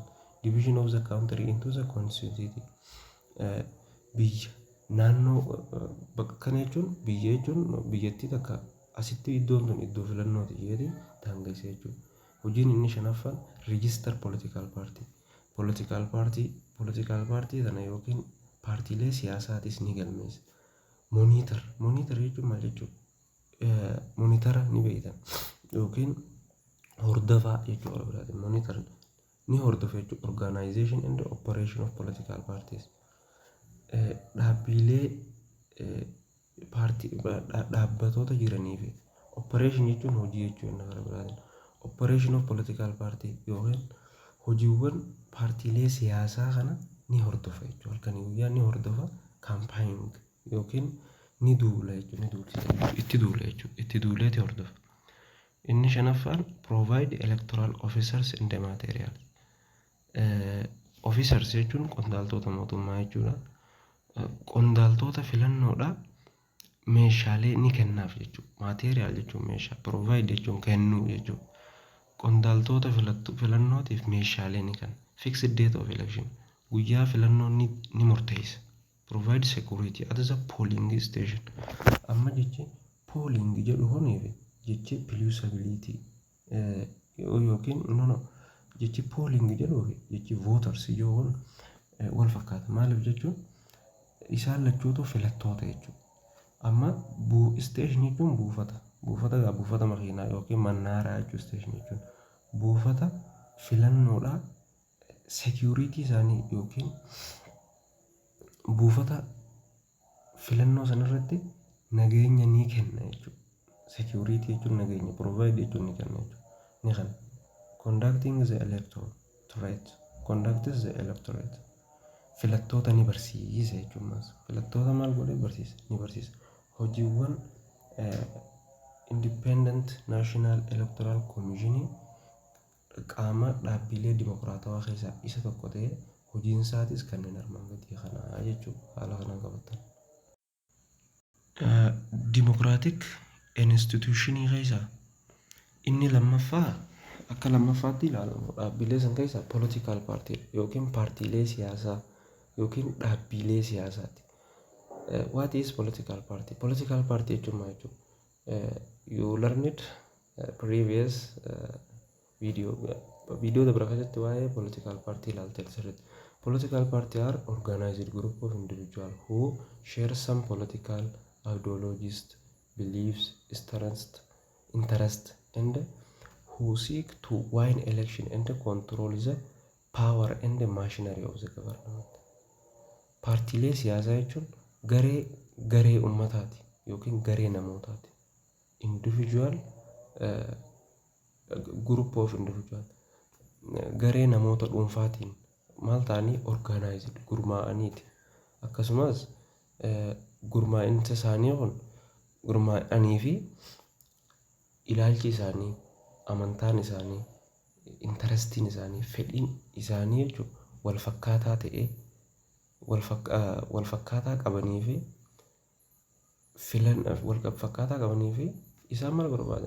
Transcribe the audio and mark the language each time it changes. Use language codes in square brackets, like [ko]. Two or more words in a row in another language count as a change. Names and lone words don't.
[en] Division of the country into the constituency. [om] Biyya naannoo bakka kana jechuun biyya jechuun biyyattii takka asitti iddoon sun iddoo filannooti jedhee daangeessa jechuudha. Hojiin inni shanaffaan [en] register political party. Political party [om] sana yookiin paartiilee siyaasaatis ni galmeessa. Monitor jechuun maal jechuudha? Monitara ni beektan yookiin hordofaa jechuudha. Monitor ni hordofa jechuudha. [en] Organization and operation of political parties. [om] Dhaabbilee dhaabbatoota jiranii fi operation jechuun hojii jechuudha. [en] Operation of political party [om] yookiin hojiiwwan paartiilee siyaasaa kana ni hordofa jechuudha. Halkanii guyyaa ni hordofa campaigning yookiin ni duula jechuudha. Itti duuleeti hordofa. Inni shanaffaan [en] provide electoral officers and the material. [om] Officers jechuun qondaaltota mootummaa jechuudha. Qondaaltota filannoodha meeshaalee ni kennaaf jechuudha. Material jechuun meeshaa, provide jechuun kennuu jechuudha. Qondaaltota filannootiif meeshaalee ni kenna. [en] Fixed date of election. [om] Guyyaa filannoon ni murteessa. [en] Provide security at the polling station. [om] Amma jechi polling jedhu honiif jechi plebiscite yookiin jechi polling jedhu jechi voters yoo wal fakkaata. Maaliif jechuun isaan lachuutu filattoota jechuudha. Amma station jechuun buufata makiinaa yookiin mannaaraa jechuudha. Station jechuun buufata filannoodha. Security isaanii yookiin buufata filannoo sanarratti nageenya ni kenna jechuudha. Security jechuun nageenya, provide jechuun ni kenna jechuudha. Ni kana. [en] Conducting the electorate. Conducts the electorate. [om] Filattoota ni barsiisa jechuudha. Filattoota maal godhee barsiisa? Ni barsiisa. Hojiiwwan Independent National Electoral Commission qaama dhaabbilee dimokiraatawaa keessaa isa tokko ta'ee hojiin isaatis kanneen armaan gadii kana jechuudha. Haala kanaan qabatan. [en] Democratic institutionii [om] keessaa inni lammaffaa akka lammaffaatti ilaalamu dhaabbilee san keessaa [en] political party [om] yookiin paartiilee siyaasaa yookiin dhaabbilee siyaasaati. [en] What is political party? Political party [om] jechuun maal jechuudha? [en] You learned previous video [om] dabra keessatti waa'ee [en] political party [om] ilaaltee sirriitti. [en] Political party are organized group of individuals who share some political ideologies, beliefs, interest and who seek to win election and control the power and the machinery of the government. [om] Paartiilee siyaasaa jechuun garee uummataati yookiin garee namootaati. [en] Individual group of individual [om] garee namoota dhuunfaatiin maal ta'anii organized gurmaa'aniiti. Akkasumas gurmaa'insa isaanii kun gurmaa'anii fi ilaalchi isaanii, amantaan isaanii, interestiin isaanii, fedhiin isaanii jechuun wal fakkaataa ta'ee wal fakkaataa qabanii fi isaan maal barbaadan?